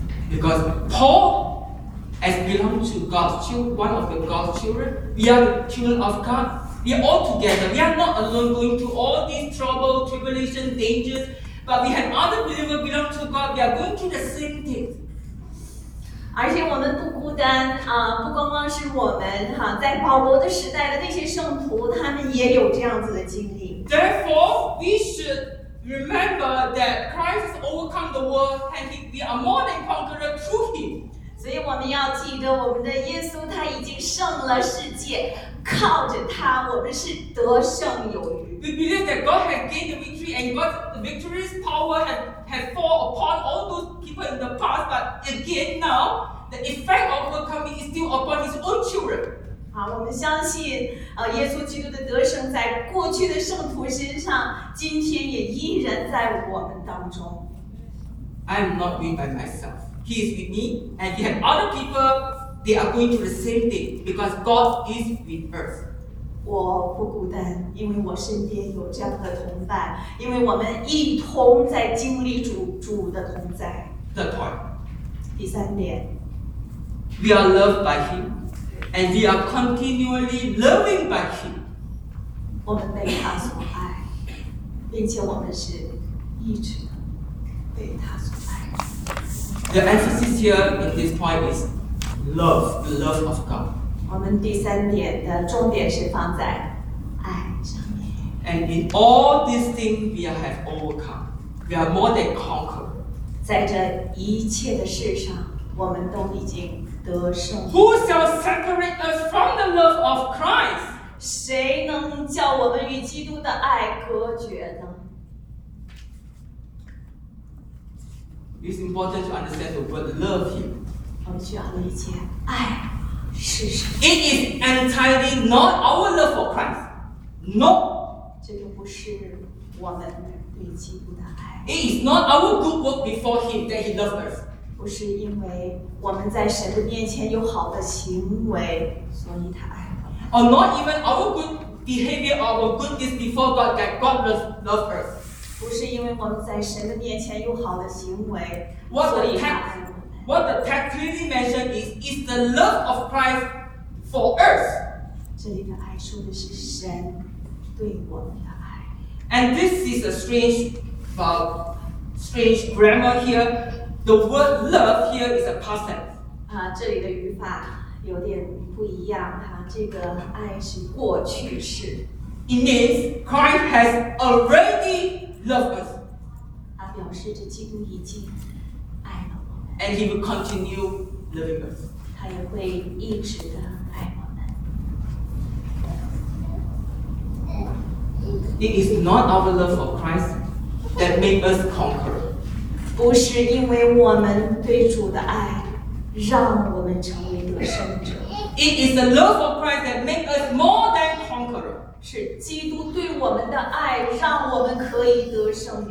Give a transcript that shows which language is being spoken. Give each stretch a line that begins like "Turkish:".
English: Because Paul, as belong to God's children, one of the God's children, we are children of God. We are all together. We are not alone going through all these troubles, tribulations, dangers. But we have other believers belong to God. We are going through the same thing.
Chinese: 而且我们不孤单啊！不光光是我们哈、啊，在保罗的时代的那些圣徒，他们也有这样子的经历。
English: Therefore, we should remember that Christ has overcome the world, and we are more than conquerors through Him.
Chinese: 所以我们要记得，我们的耶稣他已经胜了世界，靠着他，我们是得胜有余。
English: We believe that God has gained the victory, and God's victory's power has fallen upon all those. In the past, but again now, the effect of overcoming is still upon his own children.
Chinese: 好，我们相信，耶稣基督的得胜在过去的圣徒身上，今天也依然在我们当中。
English: I am not with by myself. He is with me, and you have other people. They are going through the same thing because God is with us.
Chinese: 我不孤单，因为我身边有这样的同伴，因为我们一同在经历主的同在。
English: Third point.
Chinese: 第三点
English: We are loved by Him, and we are continually loving by Him.
Chinese: 我们被他所爱，并且我们是一直被他所爱。
English: The emphasis here in this point is love, the love of God.
Chinese: 我们第三点的重点是放在爱上面。
English: And in all these things, we have overcome. We are more than conquerors.
Chinese: 在这一切的事上，我们都已经得胜。
English: Who shall separate us from the love of Christ?
Chinese: 谁能叫我们与基督的爱隔绝呢？
English: It's important to understand the word love here.
Chinese: 我们需要理解爱是什么。
English: It is entirely not our love for Christ. No.
Chinese: 这个不是我们对基督的爱。
English: It is not our good work before Him that He loves us.
Chinese: 不是因为我们在神的面前有好的行为，所以他爱我们。
English: Or not even our good behavior or our good deeds before God that God loves us.
Chinese: 不是因为我们在神的面前有好的行为，所以他爱我们。
English: What the text clearly mentioned is the love of Christ for us.
Chinese: 这里的爱说的是神对我们的爱。
English: And this is a strange. Strange grammar here. The word love here is a past tense.
Chinese: 这里的语法有点不一样哈。这个爱是过去式。
English: It means Christ has already loved us.
Chinese: 它表示着基督已经爱了我们。
English: And He will continue loving us.
Chinese: 他也会一直的爱我们。
English: It is not our love for Christ. That make us conquer.
Chinese: 不是因为我们对主的爱，让我们成为得胜者。
English: It is the love of Christ that make us more than conqueror.
Chinese: 是基督对我们的爱，让我们可以得胜。